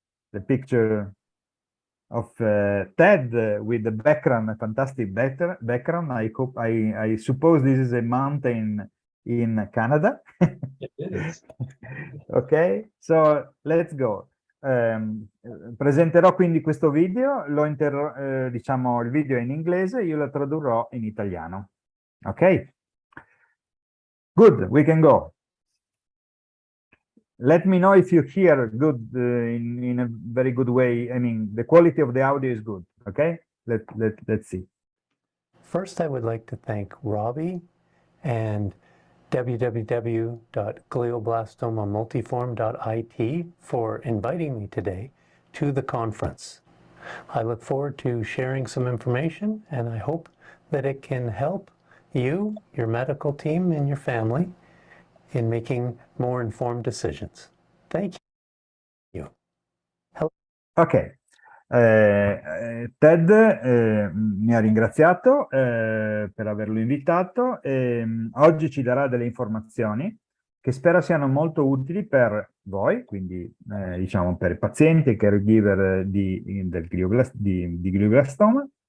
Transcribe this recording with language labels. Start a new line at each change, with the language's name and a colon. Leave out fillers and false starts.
English: The picture of Ted with the background, a fantastic background. I suppose this is a mountain in Canada. It is. Ok, so let's go.
Italian: Presenterò quindi questo video, diciamo il video è in inglese, io lo tradurrò in italiano.
English: Ok? Good, we can go. Let me know if you hear good in a very good way. I mean, the quality of the audio is good. Okay, let's see. First, I would like to thank Robbie and www.glioblastoma-multiform.it for inviting me today to the conference. I look forward to sharing some information, and I hope that it can help you, your medical team, and your family in making more informed decisions. Thank you. Ok.
Italian: Ted mi ha ringraziato per averlo invitato e oggi ci darà delle informazioni che spero siano molto utili per voi, quindi diciamo per i pazienti e caregiver di glioblastoma,